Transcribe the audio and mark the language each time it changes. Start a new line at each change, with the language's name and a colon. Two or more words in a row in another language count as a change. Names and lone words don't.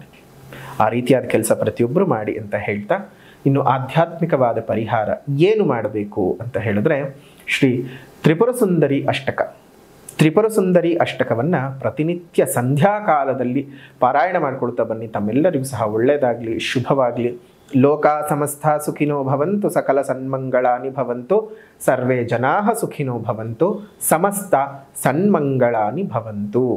Kannada: ಆ ರೀತಿಯಾದ ಕೆಲಸ ಪ್ರತಿಯೊಬ್ಬರು ಮಾಡಿ ಅಂತ ಹೇಳ್ತಾ, ಇನ್ನು ಆಧ್ಯಾತ್ಮಿಕವಾದ ಪರಿಹಾರ ಏನು ಮಾಡಬೇಕು ಅಂತ ಹೇಳಿದ್ರೆ, ಶ್ರೀ ತ್ರಿಪುರ ಸುಂದರಿ ಅಷ್ಟಕ. ತ್ರಿಪುರ ಸುಂದರಿ ಅಷ್ಟಕವನ್ನು ಪ್ರತಿನಿತ್ಯ ಸಂಧ್ಯಾಕಾಲದಲ್ಲಿ ಪಾರಾಯಣ ಮಾಡ್ಕೊಳ್ತಾ ಬನ್ನಿ. ತಮ್ಮೆಲ್ಲರಿಗೂ ಸಹ ಒಳ್ಳೆಯದಾಗಲಿ, ಶುಭವಾಗಲಿ.
Sanskrit: ಲೋಕ ಸಮಸ್ತ ಸುಖಿನೋ ಭವಂತು, ಸಕಲ ಸನ್ಮಂಗಳಾನಿ ಭವಂತು, ಸರ್ವೇ ಜನಾಃ ಸುಖಿನೋ ಭವಂತು, ಸಮಸ್ತ ಸನ್ಮಂಗಳಾನಿ ಭವಂತು.